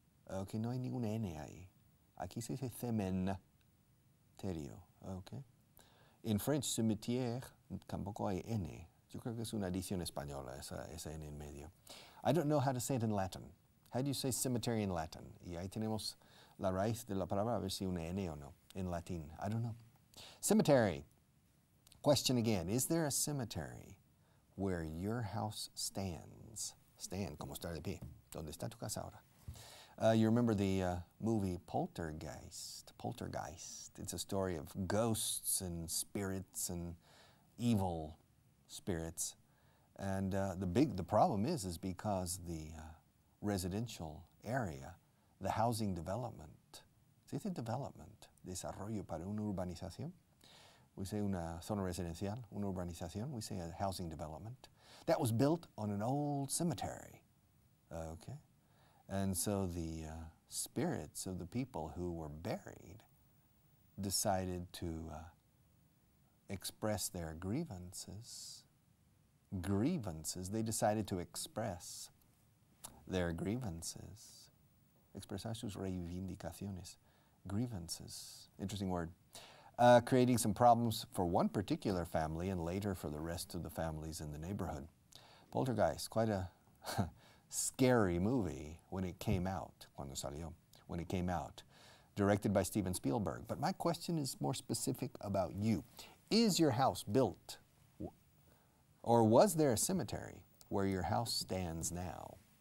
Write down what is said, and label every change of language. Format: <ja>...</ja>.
<es>Okay, no hay ninguna N ahí. Aquí se dice cementerio. Okay. En French, cimetière, tampoco hay N. Yo creo que es una adición española, esa N en medio.</es> <en>I don't know how to say it in Latin. How do you say cemetery in Latin?</en> <es>Y ahí tenemos la raíz de la palabra, a ver si una N o no, en latín.</es> <en>I don't know. Cemetery. Question again, is there a cemetery where your house stands?</en> <es>Stand, como estar de pie. ¿Dónde está tu casa ahora?</es> <en>You remember the movie Poltergeist? Poltergeist. It's a story of ghosts and spirits and evil spirits. And the problem is because the residential area, the housing development,</en> <es>se dice development, desarrollo para una urbanización.</es> <en>We say</en> <es>una zona residencial, una urbanización.</es> <en>We say a housing development. That was built on an old cemetery. Okay. And so the spirits of the people who were buried decided to express their grievances. Grievances. They decided to express their grievances.</en> <es>Expresar sus reivindicaciones.</es> <en>Grievances. Interesting word. Creating some problems for one particular family and later for the rest of the families in the neighborhood. Poltergeist, quite a scary movie when it came out,</en> <es>cuando salió,</es> <en>when it came out, directed by Steven Spielberg. But my question is more specific about you. Is your house built, or was there a cemetery where your house stands now?</en>